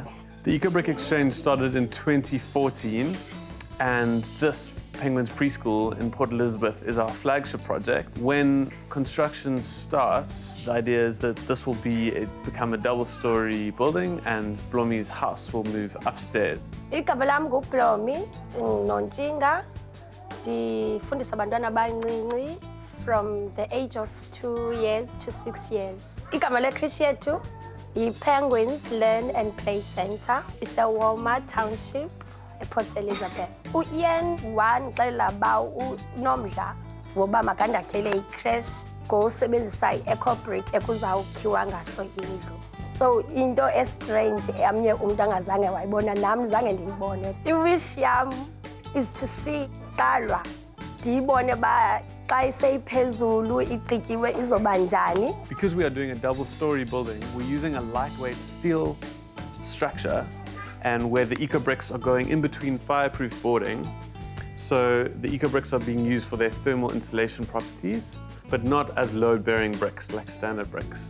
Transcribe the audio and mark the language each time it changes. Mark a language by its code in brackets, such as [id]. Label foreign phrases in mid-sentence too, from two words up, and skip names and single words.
[en] The EcoBrick Exchange started in 2014, and this Penguins Preschool in Port Elizabeth is our flagship project. When construction starts, the idea is that this will become a double-story building, and Blomi's house will move upstairs. [xh] Igama lami nguBlomi Nontshinga. Ndifundisa abantwana abancinci [en] from the age of 2 years to 6 years. [xh] Igama lekrishi yethu yi- [en] Penguins Learn and Play Center. [xh] Isewoma Township, ePort Elizabeth. Ian wandixelela uba unomdla woba makandakhele icreche ngosebenzisa i-EcoBrick ekuzawukhiwa ngaso indlu. So into estrange amnye umuntu angazange wayibona, nam zange ndiyibone. I-wish yam [en] is to see [xh] qalwa ndiyibone ba xa iseyiphezulu igqityiwe izoba njani. [en] Because we are doing a double-story building, we're using a lightweight steel structure, and where the EcoBricks are going in between fireproof boarding. So the EcoBricks are being used for their thermal insulation properties, but not as load-bearing bricks like standard bricks.